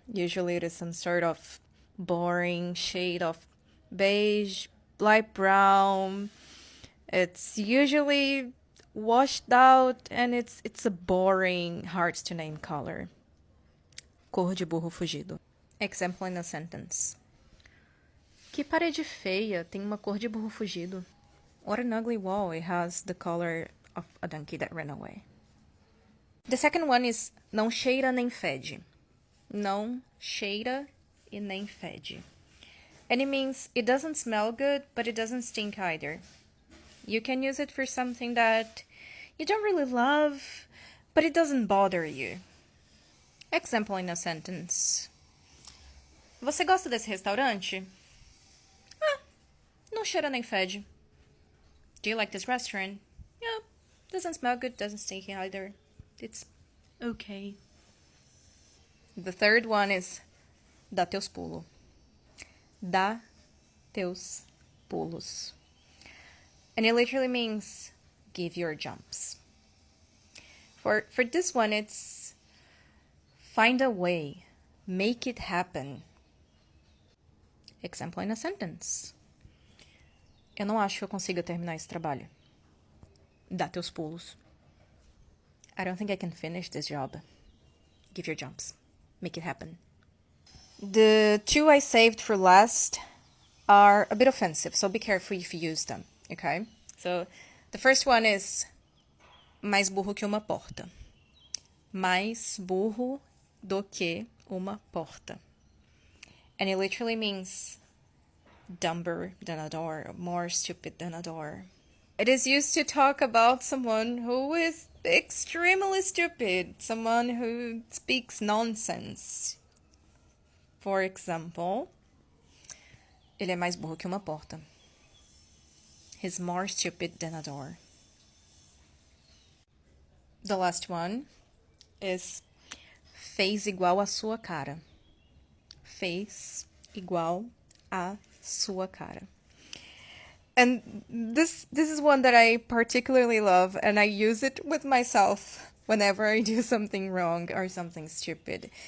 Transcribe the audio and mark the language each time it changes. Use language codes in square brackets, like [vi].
[en] Usually it is some sort of boring shade of beige, light brown. It's usually washed out and it's a boring, hard to name color. [pt] Cor de burro fugido. [en] Example in a sentence. [pt] Que parede feia, tem uma cor de burro fugido. [en] What an ugly wall, it has the color of a donkey that ran away. The second one is [pt] não cheira nem fede. Não cheira e nem fede. [en] And it means it doesn't smell good, but it doesn't stink either. You can use it for something that you don't really love, but it doesn't bother you. Example in a sentence. [pt] Você gosta desse restaurante? Ah, não cheira nem fede. [en] Do you like this restaurant? Yeah, doesn't smell good, doesn't stink either. It's okay. The third one is [pt] dá teus pulos. Dá teus pulos. [en] And it literally means give your jumps. For this one, it's find a way, make it happen. Example in a sentence. [pt] Eu não acho que eu consiga terminar esse trabalho. Dá teus pulos. [en] I don't think I can finish this job. Give your jumps. Make it happen. The two I saved for last are a bit offensive, so be careful if you use them, okay? So, the first one is [pt] mais burro que uma porta. Mais burro do que uma porta. [en] And it literally means dumber than a door, more stupid than a door. It is used to talk about someone who is extremely stupid, someone who speaks nonsense. For example, [pt] ele é mais burro que uma porta. [en] He's more stupid than a door. The last one is [pt] fez igual a sua cara. Fez igual a sua cara. [en] And this is one that I particularly love, and I use it with myself whenever I do something wrong or something stupid.